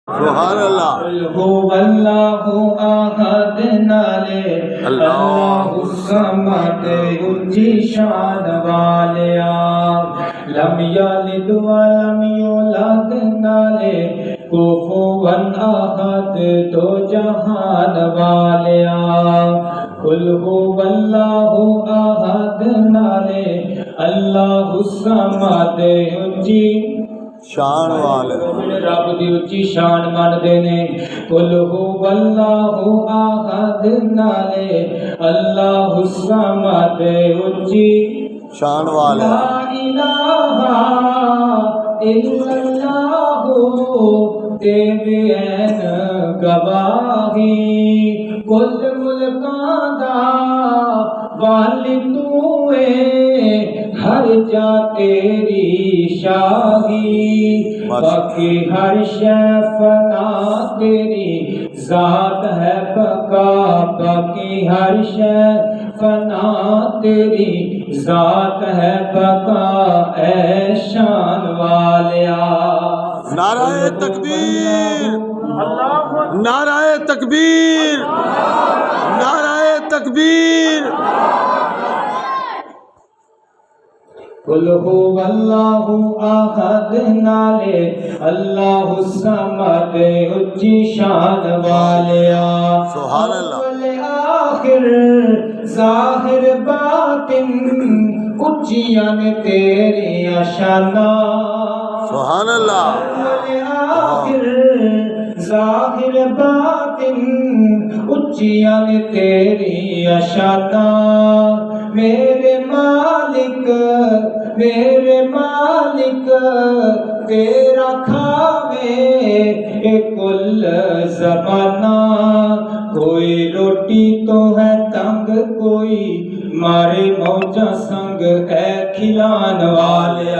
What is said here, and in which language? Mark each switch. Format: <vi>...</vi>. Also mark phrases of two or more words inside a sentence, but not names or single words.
<ar>سبحان الله. الله أحد نالے الله الصمد</ar> <pa>اچی شان والیا</pa> <ar>لم يلد ولم يولد نالے كفوا أحد</ar> <pa>دو جہان والیا</pa> <ar>قل هو الله أحد نالے الله الصمد اچی</ar> <pa>شان والے رب دی اچی شان مندے نے</pa> <ar>قل هو الله أحد نالے الله الصمد</ar> <pa>उच्ची شان والے</pa> <ar>لا إله إلا الله</ar> <pa>دیون گواہی کل ملکاں دا والی تو ہر جا تیری شاہی باقی ہر شے فنا تیری ذات ہے بقا باقی ہر شے فنا تیری ذات ہے بقا اے شان والیا.</pa> <ur>نعرۂ تکبیر، نعرۂ تکبیر، نعرۂ تکبیر.</ur> <ar>قل هو الله أحد نالے الله الصمد</ar> <pa>اچی شان والیا</pa> <ar>سبحان الله.</ar> <pa>آخر ظاہر باطن اچیاں نے تیری شانا</pa> <ar>سبحان الله.</ar> <pa>آخر ظاہر باطن اچیاں نے تیری شانا میرے مالک تیرا کھاوے کل زمانہ کوئی روٹی تو ہے تنگ کوئی مارے موجا سنگ اے کھلان والیا</pa>